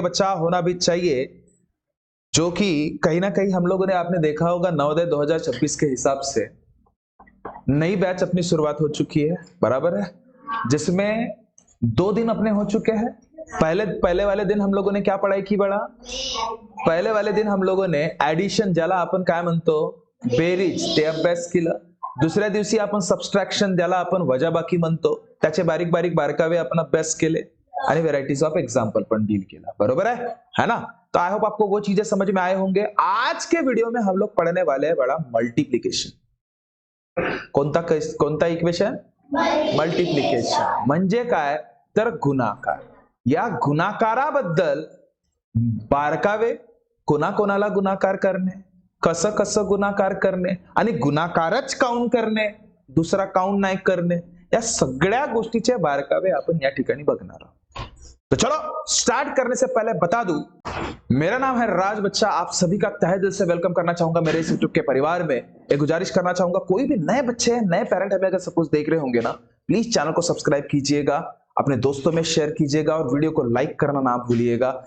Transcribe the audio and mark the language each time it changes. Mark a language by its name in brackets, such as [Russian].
[Hindi] बच्चा होना भी चाहिए, जो कि कहीं ना कहीं हम लोगों ने आपने देखा होगा नवोदय 2026 के हिसाब से नई बैच अपनी शुरुआत हो चुकी है, बराबर है, जिसमें 2 दिन अपने हो चुके हैं। पहले वाले दिन हम लोगों ने क्या पढ़ाई की बड़ा? [Marathi] पहले वाले दिन हम लोगों ने ऍडिशन, ज्याला आपण काय म्हणतो बेरीज, ते अभ्यास केलं। दुसऱ्या दिवशी आपण सबस्ट्रॅक्शन, ज्याला आपण वजाबाकी म्हणतो, त्याचे बारीक बारीक बारकावे आपण अभ्यास केले आणि [English] varieties of example [Marathi] पण [Hindi] डील किया, [Marathi] बरोबर [Hindi] है ना? तो [English] I hope [Hindi] आपको वो चीजें समझ में आए होंगे। आज के वीडियो में हम लोग पढ़ने वाले हैं बड़ा मल्टीप्लिकेशन। [Marathi] कोणता इक्वेशन? मल्टीप्लिकेशन म्हणजे काय तर गुणाकार। या गुणाकाराबद्दल बारकावे, कोणाकोणाला गुणाकार करणे, कसं कसं गुणाकार करणे आणि गुणाकारच काउंट करणे, दूसरा काउंट नाही करणे, या सगळ्या गोष्टीचे बारकावे आपण या ठिकाणी बघणार आहोत। [Hindi] तो चलो स्टार्ट करने से पहले बता दूं, मेरा नाम है राज बच्चा। आप सभी का तहे दिल से वेलकम करना चाहूंगा मेरे इस यूट्यूब के परिवार में। एक गुजारिश करना चाहूंगा, कोई भी नए बच्चे हैं, नए पेरेंट हमें अगर सपोज देख रहे होंगे ना, प्लीज चैनल को सब्सक्राइब कीजिएगा, अपने दोस्तों में शेयर कीजिएगा और वीडियो को लाइक करना ना भूलिएगा।